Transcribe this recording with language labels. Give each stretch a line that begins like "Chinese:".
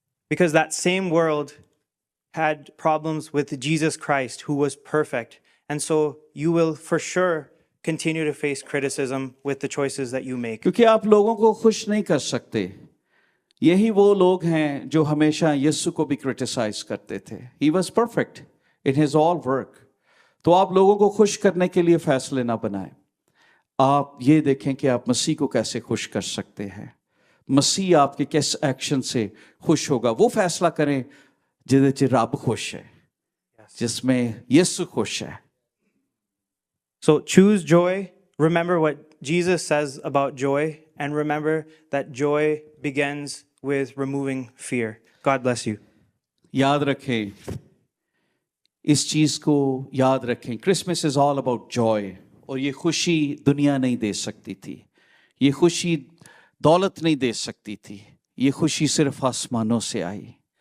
English: Because that same world had problems with Jesus Christ, who was perfect. And so you will for sure continue to face criticism with the choices that you make.
Hindi: क्योंकि आप लोगों को खुश नहीं कर सकते। यही वो लोग हैं जो हमेशा यीशु को भी क्रिटिसाइज करते थे।
English: He was perfect in his all work.
Hindi: तो आप लोगों को खुश करने के लिए फैसले ना बनाएं। आप ये देखें कि आप मसीह को कैसे खुश कर सकते हैं, मसीह आपके किस एक्शन से खुश होगा। वो फैसला करें
Punjabi: जिहदे च रब खुश है,
Hindi: जिसमें यीशु खुश है।
English: So choose joy. Remember what Jesus says about joy, and remember that joy begins with removing fear. God bless you.
Hindi: याद रखें, इस चीज को याद रखें,
English: Christmas is all about joy.
Hindi: और ये खुशी दुनिया नहीं दे सकती थी, ये खुशी दौलत नहीं दे सकती थी, ये खुशी सिर्फ आसमानों से आई।